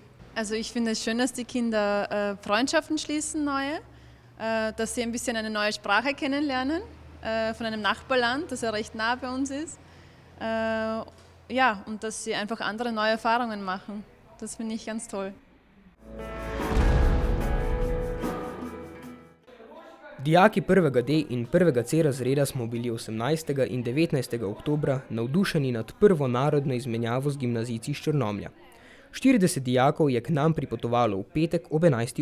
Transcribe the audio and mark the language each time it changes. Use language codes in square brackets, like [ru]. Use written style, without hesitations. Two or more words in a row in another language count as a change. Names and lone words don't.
[de] Also ich finde es schön, dass die Kinder Freundschaften schließen, neue, dass sie ein bisschen eine neue Sprache kennenlernen von einem Nachbarland, das ja recht nah bei uns ist. Ja, und dass sie einfach andere neue Erfahrungen machen. Das finde ich ganz toll. [sl] Dijaki 1. D in 1. C razreda smo bili 18. in 19. oktobra navdušeni nad prvo narodno izmenjavo z gimnazijci iz Črnomlja. 40 dijakov je k nam pripotovalo v petek ob 11.